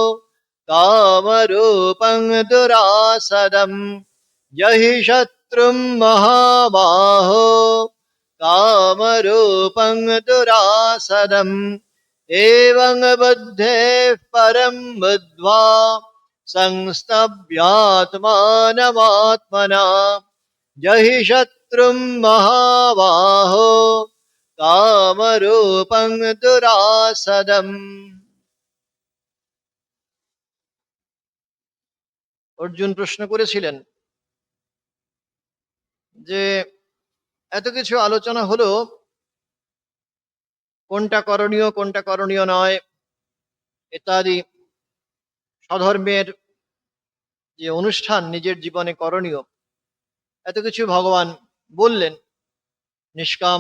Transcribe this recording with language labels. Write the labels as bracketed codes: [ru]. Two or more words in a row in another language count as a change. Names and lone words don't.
[sa] कामरूपं दुरासदम् जहि शत्रुं महाबाहो कामरूपं दुरासदम् एवं बुद्धेः परं बुद्ध्वा संस्तभ्यात्मानमात्मना जहि शत्रुं महाबाहो कामरूपं दुरासदम् [bn] অর্জুন প্রশ্ন করেছিলেন যে এত কিছু আলোচনা হলো কোনটা করণীয় নয় ইত্যাদি স্বধর্মের যে অনুষ্ঠান নিজের জীবনে করণীয় এত কিছু ভগবান বললেন নিষ্কাম